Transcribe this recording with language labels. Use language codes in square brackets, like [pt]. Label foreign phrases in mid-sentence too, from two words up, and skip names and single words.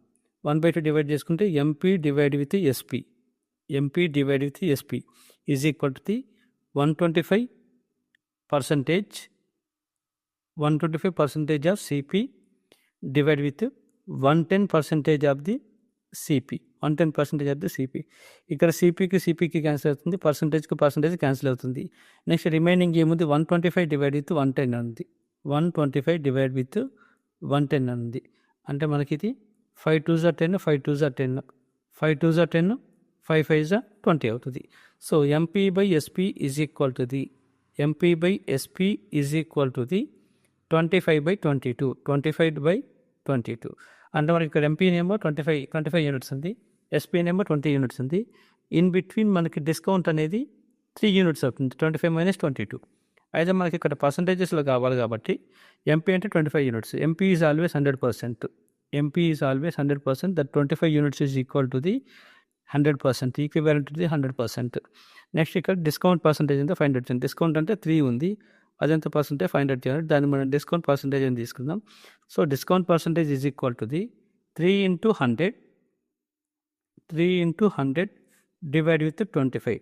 [en] 1/2 divide చేసుకుంటే MP divide with SP is equal to 125% of CP divide with 110% of the CP, 110% of the CP. [te] ఇక్కడ సిపికి క్యాన్సిల్ అవుతుంది, పర్సంటేజ్ క్యాన్సిల్ అవుతుంది. [en] next remaining [te] ఏముంది, 125 [en] divide with [te] 110 ఉంది, 125 [en] divide with [te] 110 ఉంది. అంటే మనకి ఇది [en] 5 2s are 10, 5 2s are 10, 5 2s are 10, 5 5s are 20 అవుతుంది. So MP/SP is equal to 25/22. [te] అంటే మనకి ఇక్కడ ఎంపీనేమో 25 యూనిట్స్ ఉంది, ఎస్పీనేమో 20 యూనిట్స్ ఉంది. [en] in between [te] మనకి డిస్కౌంట్ అనేది 3 యూనిట్స్ అవుతుంది, 25 - 22. అయితే మనకి ఇక్కడ పర్సంటేజెస్లో కావాలి కాబట్టి [en] MP అంటే 25 units, MP is always 100%, that 25 units is equal to 100%, equivalent to 100%. [te] నెక్స్ట్ ఇక్కడ [en] discount percentage [te] ఎంత [en] find out [te] చేయండి. డిస్కౌంట్ అంటే 3 ఉంది, అదెంత పర్సంటేజ్ [en] find out [te] చేయాలి. దాన్ని మనం [en] discount percentage [te] అని తీసుకుందాం. [en] So discount percentage is equal to 3 × 100 divide with 25.